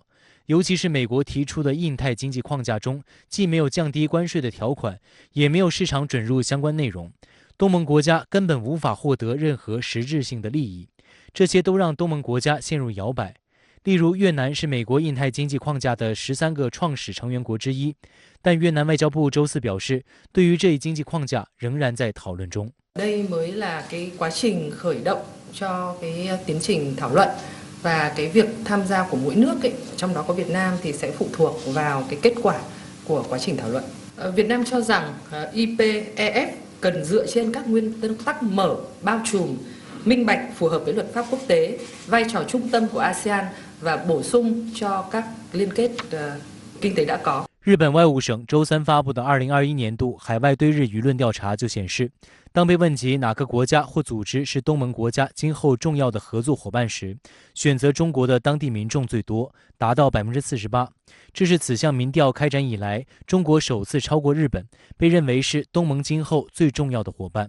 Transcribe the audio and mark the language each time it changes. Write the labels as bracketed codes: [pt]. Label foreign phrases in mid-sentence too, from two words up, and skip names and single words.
[zh] 尤其是美国提出的印太经济框架中，既没有降低关税的条款，也没有市场准入相关内容，东盟国家根本无法获得任何实质性的利益，这些都让东盟国家陷入摇摆。例如，越南是美国印太经济框架的13个创始成员国之一，但越南外交部周四表示，对于这一经济框架仍然在讨论中。 [vi] Đây mới là cái quá trình khởi động cho cái tiến trình thảo luận. Và cái việc tham gia của mỗi nước ấy, trong đó có Việt Nam thì sẽ phụ thuộc vào cái kết quả của quá trình thảo luận. Việt Nam cho rằng IPEF cần dựa trên các nguyên tắc mở, bao trùm, minh bạch, phù hợp với luật pháp quốc tế, vai trò trung tâm của ASEAN và bổ sung cho các liên kết kinh tế đã có. [zh] 日本外务省周三发布的2021年度海外对日舆论调查就显示，当被问及哪个国家或组织是东盟国家今后重要的合作伙伴时，选择中国的当地民众最多，达到48%。这是此项民调开展以来，中国首次超过日本，被认为是东盟今后最重要的伙伴。